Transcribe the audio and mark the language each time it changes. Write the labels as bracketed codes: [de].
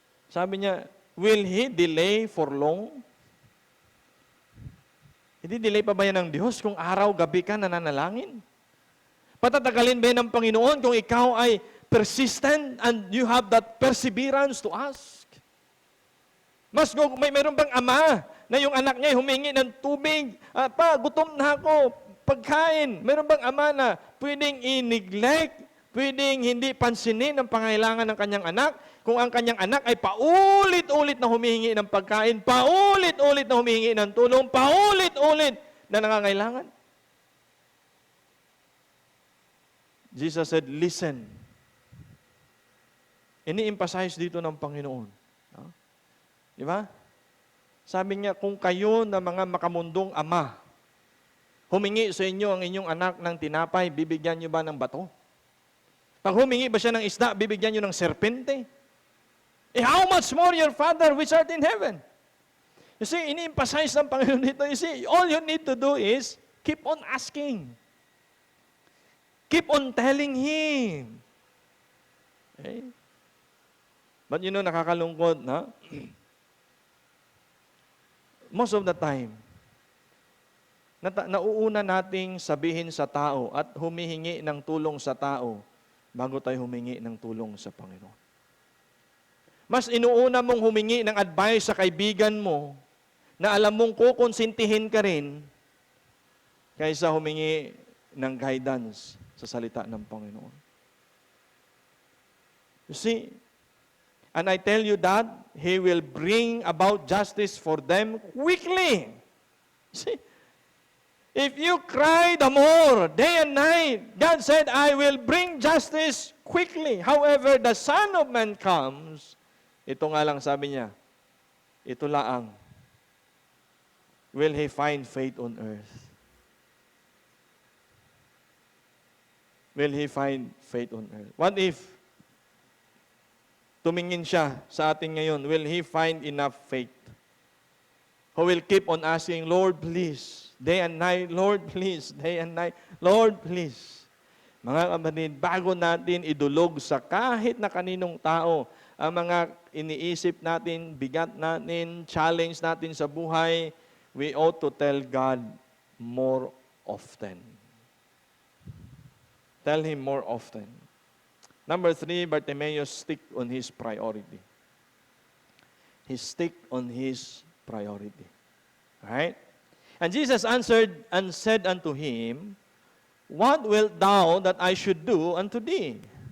[tl] Sabi niya, [en] will He delay for long? [tl] Hindi delay pa ba yan ng Diyos kung araw-gabi ka nananalangin? Patatagalin ba yan ng Panginoon kung ikaw ay persistent [en] and you have that perseverance to ask? [tl] Mayroon bang ama na yung anak niya humingi ng tubig? Gutom na ako, pagkain. Mayroon bang ama na pwedeng i-neglect, pwedeng hindi pansinin ang pangailangan ng kanyang anak? Kung ang kanyang anak ay paulit-ulit na humihingi ng pagkain, paulit-ulit na humihingi ng tulong, paulit-ulit na nangangailangan. [en] Jesus said, listen. [tl] Ini-emphasize dito ng Panginoon. Di ba? Sabi niya, kung kayo na mga makamundong ama, Humingi sa inyo ang inyong anak ng tinapay, bibigyan niyo ba ng bato? Pag humingi ba siya ng isda, bibigyan niyo ng serpente? [en] How much more your Father which art in heaven? You see, [tl] ini-emphasize ng Panginoon dito. [en] You see, all you need to do is keep on asking. Keep on telling Him. Okay? But you know, [tl] nakakalungkot, na? [en] Most of the time, [tl] nauuna nating sabihin sa tao at humihingi ng tulong sa tao bago tayo humingi ng tulong sa Panginoon. Mas inuuna mong humingi ng advice sa kaibigan mo na alam mong kukonsintihin ka rin kaysa humingi ng guidance sa salita ng Panginoon. [en] You see, and I tell you that He will bring about justice for them quickly. See, if you cry the more, day and night, God said, I will bring justice quickly. However, the Son of Man comes, [tl] ito nga lang sabi niya, ito laang, [en] will He find faith on earth? Will He find faith on earth? What if [tl] tumingin siya sa atin ngayon, [en] will He find enough faith? Who will keep on asking, Lord, please, day and night, Lord, please, day and night, Lord, please. [tl] Mga kapatid, bago natin idulog sa kahit na kaninong tao ang mga iniisip natin, bigat natin, challenge natin sa buhay, [en] we ought to tell God more often. Tell Him more often. Number 3, Bartimaeus stick on his priority. He stick on his priority. Right? And Jesus answered and said unto him, What wilt thou that I should do unto thee?